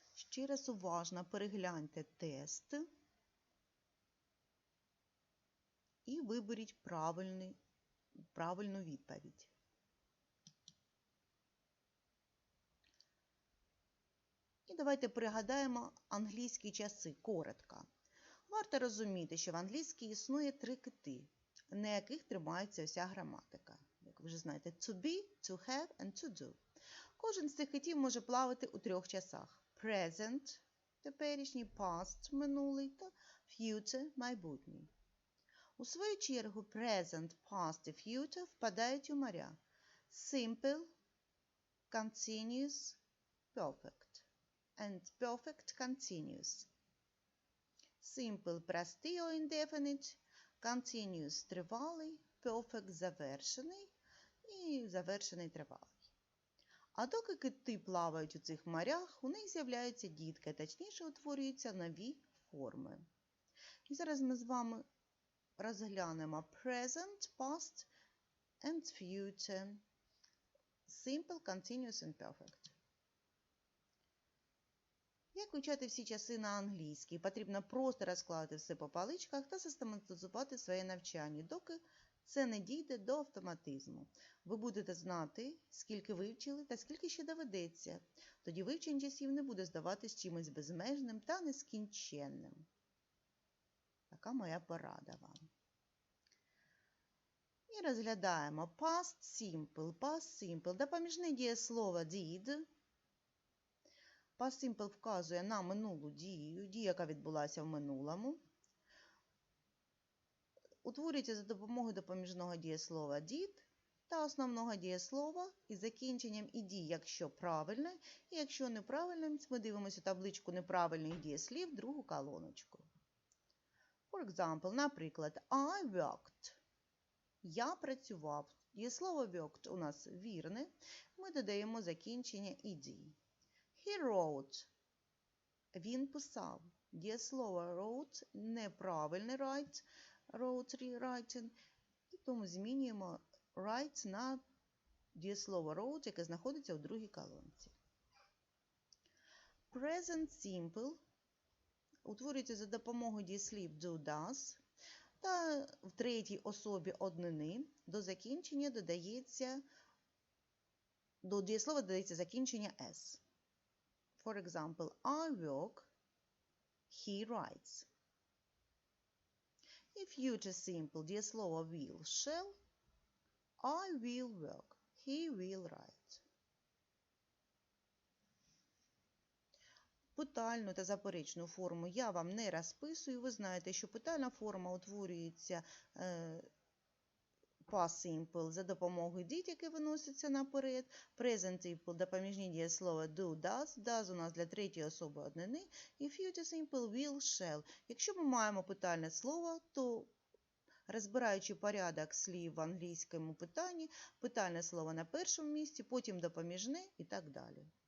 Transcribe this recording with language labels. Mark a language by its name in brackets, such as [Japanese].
[Ukrainian] Ще раз уважно перегляньте тест і виберіть правильну відповідь. І давайте пригадаємо англійські часи, коротко. Варто розуміти, що в англійській існує 3 кити, на яких тримається вся граматика. Як ви вже знаєте, [English] to be, to have and to do. [Ukrainian] Кожен з цих китів може плавати у 3 часах. Present – теперішній, past – минулий та future – майбутній. У свою чергу, present, past і future впадають у моря. [English] Simple, continuous, perfect and perfect continuous. [Ukrainian] Simple – простий or indefinite, continuous – тривалий, perfect – завершений і завершений – тривалий. А доки кити плавають у цих морях, у них з'являються дітки, точніше утворюються нові форми. І зараз ми з вами розглянемо [English] present, past and future, simple, continuous and perfect. [Ukrainian] Як вивчати всі часи на англійській? Потрібно просто розкласти все по паличках та систематизувати своє навчання, доки це не дійде до автоматизму. Ви будете знати, скільки вивчили та скільки ще доведеться. Тоді вивчення часів не буде здаватись чимось безмежним та нескінченним. Така моя порада вам. І розглядаємо past simple. [English] Past simple. [Ukrainian] Допоміжне дієслово did. Past simple вказує на минулу дію, яка відбулася в минулому. Утворюється за допомогою допоміжного дієслова did та основного дієслова із закінченням «ed», якщо правильне, і якщо неправильне, ми дивимося табличку неправильних дієслів, другу колоночку. [English] For example, [Ukrainian] наприклад, [English] I worked. [Ukrainian] Я працював. Дієслово worked у нас вірне, ми додаємо закінчення «ed». [English] He wrote. [Ukrainian] Він писав. Дієслово wrote неправильне write, wrote, writing, і тому змінюємо write на дієслово wrote, яке знаходиться у другій колонці. Present simple утворюється за допомогою дієслів do, does, та в третій особі однини до закінчення додається, до дієслова додається закінчення s. [English] For example, I work, he writes. І future simple дієслово will, shall, I will work, he will write. [Ukrainian] Питальну та заперечну форму я вам не розписую. Ви знаєте, що питальна форма утворюється past simple за допомогою did, яке виноситься наперед. [English] Present simple [Ukrainian] допоміжні дієслова [English] do, does. [Ukrainian] Does у нас для третьої особи однини. [English] І future simple will, shall. [Ukrainian] Якщо ми маємо питальне слово, то розбираючи порядок слів в англійському питанні, питальне слово на першому місці, потім допоміжне і так далі.